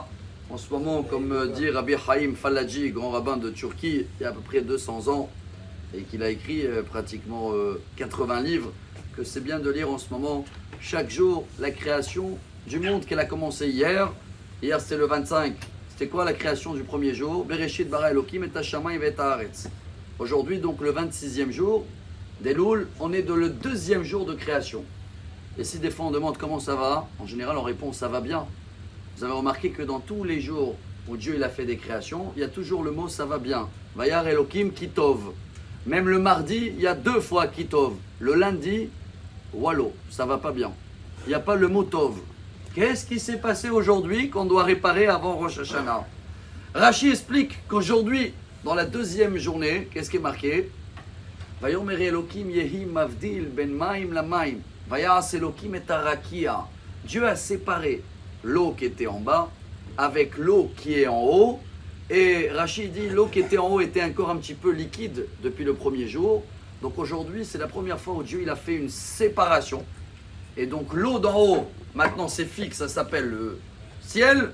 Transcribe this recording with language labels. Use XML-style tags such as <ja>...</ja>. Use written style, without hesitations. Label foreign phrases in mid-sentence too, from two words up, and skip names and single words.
<fr>En ce moment, comme dit Rabbi Haïm Falaji, grand rabbin de Turquie, il y a à peu près 200 ans, et qu'il a écrit pratiquement 80 livres, que c'est bien de lire en ce moment chaque jour la création du monde qu'elle a commencé hier. Hier c'était le 25. C'était quoi la création du premier jour?</fr> <he>בראשית ברא אלוקים את השמים ואת הארץ.</he> <fr>Aujourd'hui donc le 26e jour d'Elul, on est dans le 2e jour de création. Et si des fois on demande comment ça va, en général on répond ça va bien. Vous avez remarqué que dans tous les jours où Dieu il a fait des créations, il y a toujours le mot ça va bien.</fr> <he>וירא אלוקים כי טוב.</he> <fr>Même le mardi, il y a 2 fois kitov. Le lundi, wallo, ça va pas bien. Il n'y a pas le mot tov. Qu'est-ce qui s'est passé aujourd'hui qu'on doit réparer avant Rosh Hashanah? Rashi explique qu'aujourd'hui, dans la 2e journée, qu'est-ce qui est marqué?</fr> <he>ויאמר אלוקים יהי מבדיל בין מים למים. ויעש אלוקים את הרקיע.</he> <fr>Dieu a séparé l'eau qui était en bas avec l'eau qui est en haut. Et Rashi dit l'eau qui était en haut était encore un petit peu liquide depuis le premier jour. Donc aujourd'hui, c'est la première fois où Dieu il a fait une séparation. Et donc l'eau d'en haut, maintenant c'est fixe, ça s'appelle le ciel.</fr>